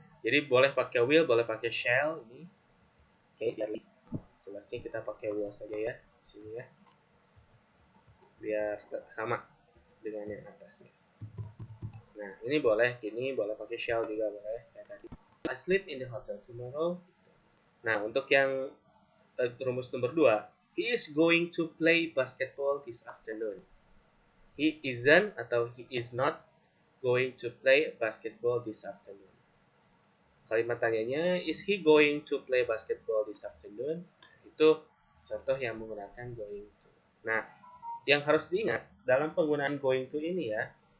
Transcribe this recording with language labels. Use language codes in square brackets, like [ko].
[id] Jadi boleh pakai will, boleh pakai shall ini. Oke, jadi jelasnya kita pakai will saja ya di sini ya. Biar sama dengan yang atasnya. Nah, ini boleh gini, boleh pakai shall juga boleh kayak tadi. [en] I sleep in the hotel tomorrow. [id] Nah, untuk yang rumus nomor 2, [en] he is going to play basketball this afternoon. He isn't atau he is not going to play basketball this afternoon. [id] Kalimat tanyanya, [en] is he going to play basketball this afternoon? [id] Itu contoh yang menggunakan going to. Nah, yang harus diingat dalam penggunaan going to ini ya.